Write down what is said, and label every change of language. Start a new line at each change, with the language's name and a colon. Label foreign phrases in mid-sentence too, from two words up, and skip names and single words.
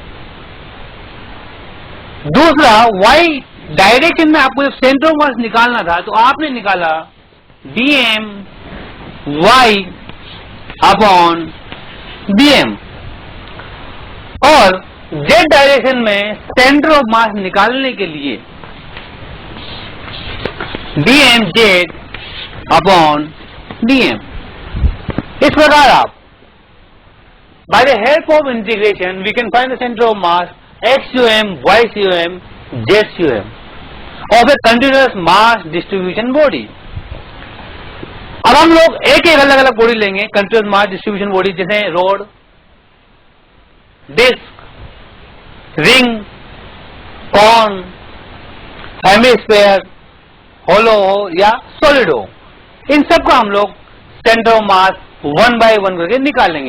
Hindi: दूसरा y डायरेक्शन में आपको जब
English: center of mass
Hindi: निकालना था तो आपने निकाला dm y अपॉन dm, और z डायरेक्शन में
English: center of mass
Hindi: निकालने के लिए dm z अपॉन dm। इस प्रकार आप
English: by the help of integration we can find the center of mass x-COM, y-COM, z-COM of a continuous mass distribution body।
Hindi: अब हम लोग एक अलग अलग बॉडी लेंगे,
English: continuous mass distribution body,
Hindi: जैसे
English: rod, disc, ring, cone, hemisphere, hollow
Hindi: हो या सॉलिड हो, इन सब का हम लोग
English: center of mass one by one
Hindi: करके निकालेंगे।